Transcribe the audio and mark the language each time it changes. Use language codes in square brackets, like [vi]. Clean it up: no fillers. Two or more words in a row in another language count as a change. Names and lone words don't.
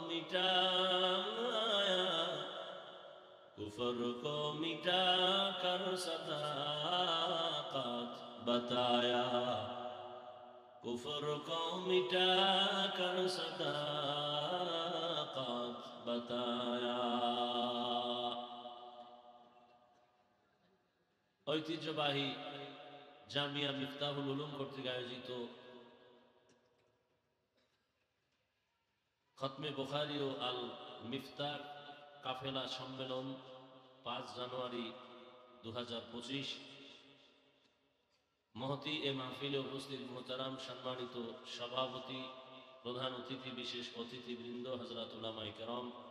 [ur] مٹایا کفر کو مٹا کر صداقت بتایا کفر کو مٹا کر صداقت بتایا [bn] ঐতিহ্যবাহী জামিয়া মিফতাহুল উলুম কর্তৃক আয়োজিত খতমে বুখারী ও আল মিফতাহ কাফেলা সম্মেলন 5 জানুয়ারি 2025 মহতি এ মাহফিলে উপস্থিত মুহতারাম সম্মানিত সভাপতি প্রধান অতিথি বিশেষ অতিথিবৃন্দ হযরত উলামায়ে কেরাম